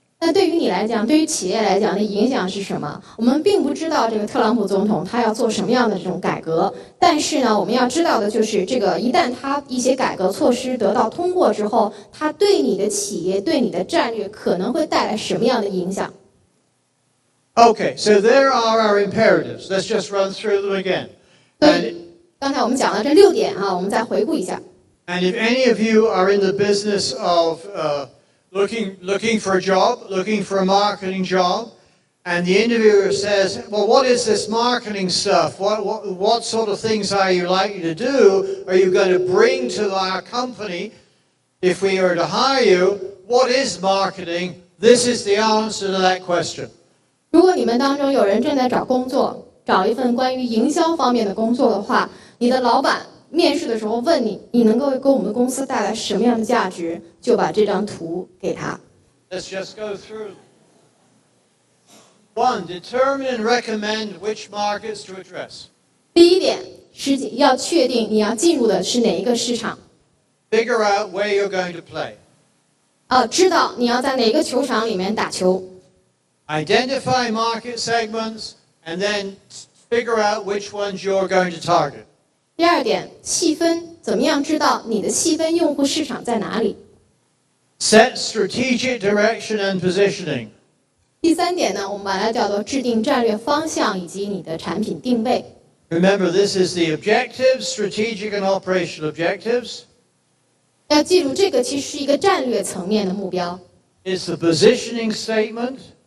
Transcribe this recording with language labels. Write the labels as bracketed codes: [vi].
[zh] 那对于你来讲，对于企业来讲的影响是什么？我们并不知道这个特朗普总统他要做什么样的这种改革，但是呢，我们要知道的就是这个一旦他一些改革措施得到通过之后，他对你的企业、对你的战略可能会带来什么样的影响。 [en] Okay, so there are our imperatives. Let's just run through them again. [zh] 刚才我们讲了这6点啊，我们再回顾一下。 [en] And if any of you are in the business of looking for a job, looking for a marketing job, and the interviewer says, well, what is this marketing stuff? What sort of things are you likely to do? Are you going to bring to our company if we were to hire you? What is marketing? This is the answer to that question. [zh] 如果你们当中有人正在找工作，找一份关于营销方面的工作的话，你的老板面试的时候问你，你能够给我们的公司带来什么样的价值，就把这张图给他。 [en] Let's just go through. 1. Determine and recommend which markets to address. [zh] 第一点是要确定你要进入的是哪一个市场。 [en] Figure out where you're going to play. [zh] 知道你要在哪个球场里面打球。 [en] Identify market segments and then figure out which ones you're going to target. [zh] 第二点，细分，怎么样知道你的细分用户市场在哪里？ [en] Set strategic direction and positioning. [zh] 第三点呢，我们把它叫做制定战略方向以及你的产品定位。 [en] Remember, this is the objectives, strategic and operational objectives. [zh] 要记住，这个其实是一个战略层面的目标。 [en] It's the positioning statement.